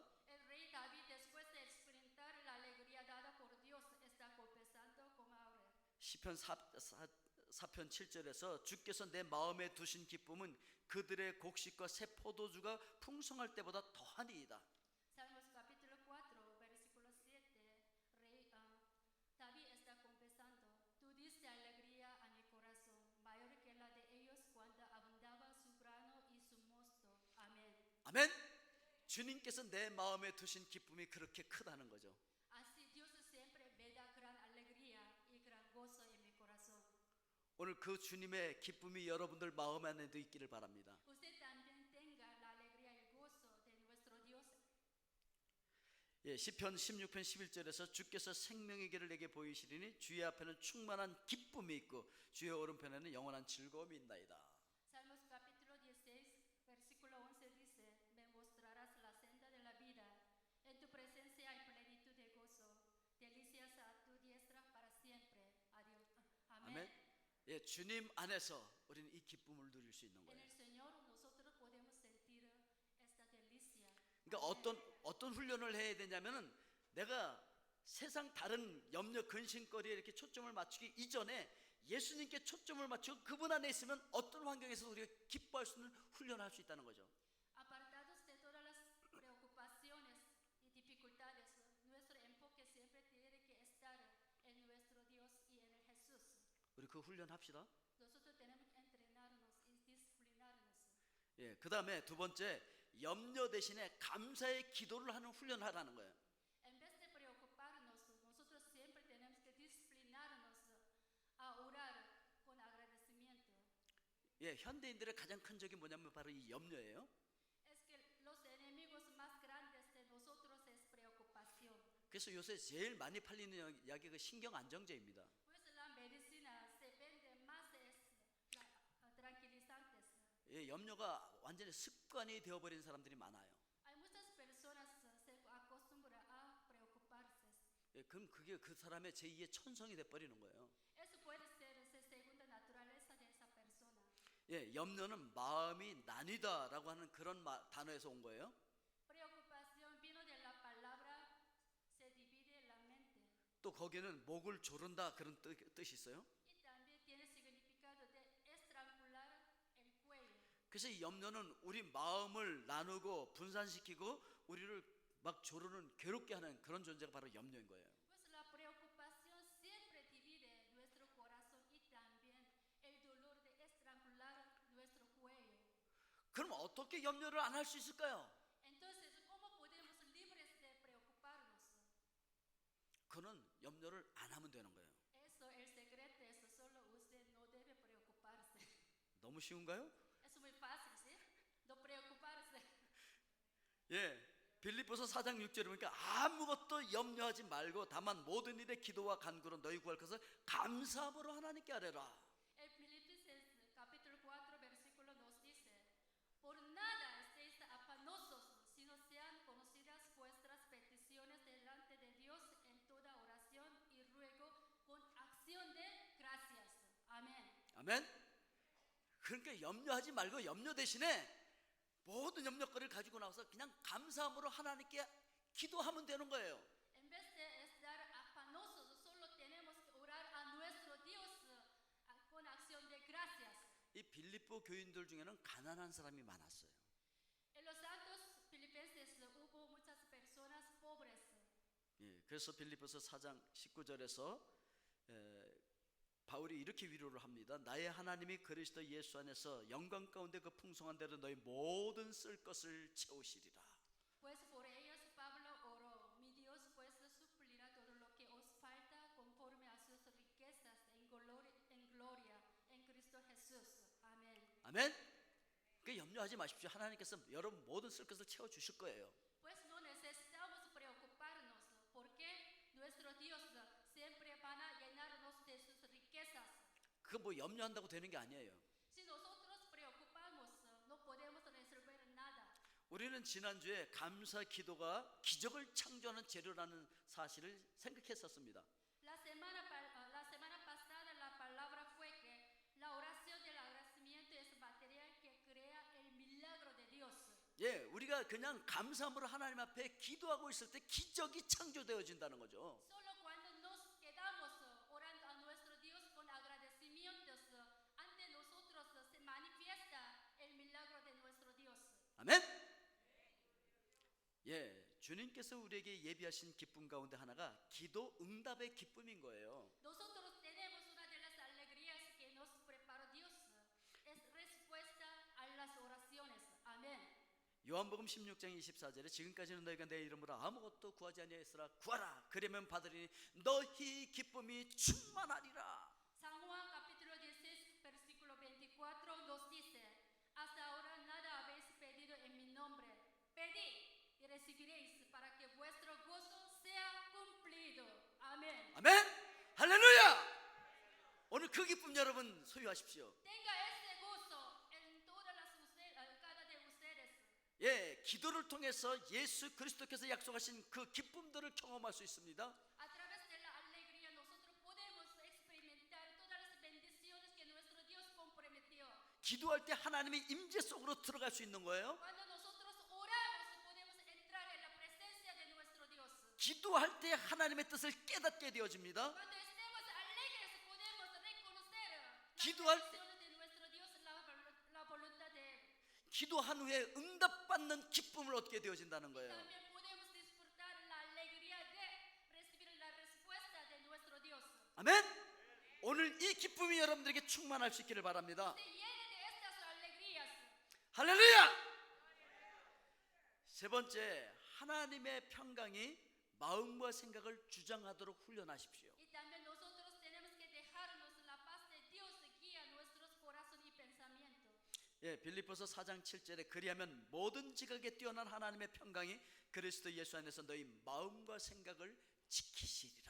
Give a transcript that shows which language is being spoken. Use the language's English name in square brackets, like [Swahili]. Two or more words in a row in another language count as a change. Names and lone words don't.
[Spanish] El rey David, después de experimentar la alegría dada por Dios, está confesando como ahora. [Korean] 시편 4편 7절에서 주께서 내 마음에 두신 기쁨은 그들의 곡식과 새 포도주가 풍성할 때보다 더하니이다. [Spanish] Salmos capítulo 4, versículo 7. David está confesando, tú diste alegría a mi corazón, mayor que la de ellos cuando abundaba su grano y su mosto. Amén. [Korean] 아멘. 주님께서 내 마음에 두신 기쁨이 그렇게 크다는 거죠. [Spanish] Así Dios siempre me da gran alegría y gran gozo en mi corazón. [Korean] 오늘 그 주님의 기쁨이 여러분들 마음 안에도 있기를 바랍니다. [Spanish] Usted también tenga la alegría y el gozo de nuestro Dios. [Korean] 예, 시편 16편 11절에서 주께서 생명의 길을 내게 보이시리니 주의 앞에는 충만한 기쁨이 있고 주의 오른편에는 영원한 즐거움이 있나이다. [Spanish] Salmos capítulo 16, versículo 11 dice, me mostrarás la senda de la vida, en tu presencia hay plenitud de gozo, delicias a tu diestra para siempre. Adiós. Amén. [Korean] 아멘. 예, 주님 안에서 우리는 이 기쁨을 누릴 수 있는 [Spanish] En [Korean] 거예요. [Spanish] el Señor nosotros podemos sentir esta delicia. [Korean] 그러니까 어떤 훈련을 해야 되냐면은 내가 세상 다른 염려 근심거리에 이렇게 초점을 맞추기 이전에 예수님께 초점을 맞추고 그분 안에 있으면 어떤 환경에서 우리가 기뻐할 수 있는 훈련을 할 수 있다는 거죠. [Spanish] Apartados de todas las preocupaciones y dificultades, nuestro enfoque siempre tiene que estar en nuestro Dios y en el Jesús. [Korean] 우리 그 훈련 합시다. [Spanish] Nosotros tenemos que entrenarnos y disciplinarnos. [Korean] 예, 그 다음에 두 번째 염려 대신에 감사의 기도를 하는 훈련을 하라는 거예요. [Spanish] En vez de preocuparnos, nosotros siempre tenemos que disciplinarnos a orar con agradecimiento. [Korean] 예, 현대인들의 가장 큰 적이 뭐냐면 바로 이 염려예요. [Spanish] Es que los enemigos más grandes de nosotros es preocupación. [Korean] 그래서 요새 제일 많이 팔리는 약이 그 신경 안정제입니다. [Spanish] Pues la medicina se vende más es tranquilizantes. [Korean] 예, 염려가 완전히 습관이 되어버린 사람들이 많아요. [Spanish] Hay muchas personas se acostumbran a preocuparse. [Korean] 예, 그럼 그게 그 사람의 제2의 천성이 돼버리는 거예요. [Spanish] Eso puede ser esa segunda naturaleza de esa persona. [Korean] 예, 염려는 마음이 나뉘다라고 하는 그런 단어에서 온 거예요. [Spanish] Preocupación vino de la palabra se divide la mente. [Korean] 또 거기는 목을 조른다 그런 뜻이 있어요. [Spanish] Y también tiene significado de estrangular el cuello. [Korean] 그래서 이 염려는 우리 마음을 나누고 분산시키고 우리를 막 조르는 괴롭게 하는 그런 존재가 바로 염려인 거예요. [Spanish] Pues la preocupación siempre divide nuestro corazón y también el dolor de estrangular nuestro cuello. [Korean] 그럼 어떻게 염려를 안 할 수 있을까요? [Spanish] Entonces, ¿cómo podemos libres de preocuparnos? [Korean] 그는 염려를 안 하면 되는 거예요. [Spanish] Eso, el secreto es solo usted no debe preocuparse. [Korean] 너무 쉬운가요? [Spanish] Es muy fácil, ¿sí? No preocuparse. [Korean] 예, 빌립보서 4장 6절에 보니까 아무것도 염려하지 말고 다만 모든 일에 기도와 간구로 너희 구할 것을 감사함으로 하나님께 아뢰라. [Spanish] El Filipenses capítulo 4 versículo nos dice, por nada estéis afanosos, sino sean conocidas vuestras peticiones delante de Dios en toda oración y ruego con acción de gracias. Amén. [Korean] 아멘. 그러니까 염려하지 말고 염려 대신에 모든 염려거리를 가지고 나와서 그냥 감사함으로 하나님께 기도하면 되는 거예요. [Spanish] En vez de estar afanosos, solo tenemos que orar a nuestro Dios con acción de gracias. [Korean] 이 빌립보 교인들 중에는 가난한 사람이 많았어요. [Spanish] En los santos filipenses hubo muchas personas pobres. [Korean] 예, 그래서 빌립보서 4장 19절에서 바울이 이렇게 위로를 합니다. 나의 하나님이 그리스도 예수 안에서 영광 가운데 그 풍성한 대로 너희 모든 쓸 것을 채우시리라. [Spanish] Pues por ellos Pablo oró, mi Dios pues suplirá todo lo que os falta conforme a sus riquezas en gloria en Cristo Jesús. Amén. [Korean] 아멘. 그 염려하지 마십시오. 하나님께서 여러분 모든 쓸 것을 채워 주실 거예요. [Spanish] Pues no necesitamos preocuparnos porque nuestro Dios siempre van a llenarnos de sus riquezas. [Korean] 그거 뭐 염려한다고 되는 게 아니에요. [Spanish] Si nosotros preocupamos, no podemos resolver nada. [Korean] 우리는 지난주에 감사 기도가 기적을 창조하는 재료라는 사실을 생각했었습니다. [Spanish] La semana pasada la palabra fue que la oración del agradecimiento es material que crea el [Korean] 우리가 그냥 감사함으로 하나님 앞에 기도하고 있을 때 기적이 창조되어진다는 거죠. [Spanish] Solo cuando nos quedamos orando a nuestro Dios con agradecimientos, ante nosotros se manifiesta el milagro de nuestro Dios. [Korean] 아멘. 예, 주님께서 우리에게 예비하신 기쁨 가운데 하나가 기도 응답의 기쁨인 거예요. [Spanish] Nosotros tenemos una de las alegrías que nos preparó Dios, es respuesta a las oraciones. Amén. [Korean] 요한복음 16장 24절에 지금까지는 너희가 내 이름으로 아무것도 구하지 아니하였으나 구하라 그러면 받으리니 너희 기쁨이 충만하리라. [Spanish] San Juan capítulo 16 versículo 24 nos dice: hasta ahora nada habéis pedido en mi nombre. Pedid y recibiréis para que vuestro gozo sea cumplido. Amén. [Korean] 아멘. 할렐루야. 오늘 그 기쁨 여러분 소유하십시오. [Spanish] Tenga ese gozo en todas cada de ustedes. [Korean] 예, 기도를 통해서 예수 그리스도께서 약속하신 그 기쁨들을 경험할 수 있습니다. [Spanish] A través de la alegría nosotros podemos experimentar todas las bendiciones que nuestro Dios comprometió. [Korean] 기도할 때 하나님의 임재 속으로 들어갈 수 있는 거예요. [Spanish] Cuando nosotros oramos podemos entrar en la presencia de nuestro Dios. [Korean] 기도할 때 하나님의 뜻을 깨닫게 되어집니다. [Spanish] Cuando estemos alegres podemos reconocer la [Korean] 기도할 [Spanish] intención de nuestro Dios, la voluntad de Él. [Korean] 기도한 후에 응답받는 기쁨을 얻게 되어진다는 거예요. [Spanish] También podemos disfrutar la alegría de recibir la respuesta de nuestro Dios. [Korean] 아멘. 오늘 이 기쁨이 여러분들에게 충만할 수 있기를 바랍니다. [Spanish] Se llene de estas alegrías. [Korean] 할렐루야. 세 번째, 하나님의 평강이 마음과 생각을 주장하도록 훈련하십시오. [Spanish] Y también nosotros tenemos que dejarnos la paz de Dios guía nuestros corazones y pensamientos. [Korean] 예, 빌립보서 4장 7절에 그리하면 모든 지각에 뛰어난 하나님의 평강이 그리스도 예수 안에서 너희 마음과 생각을 지키시리라.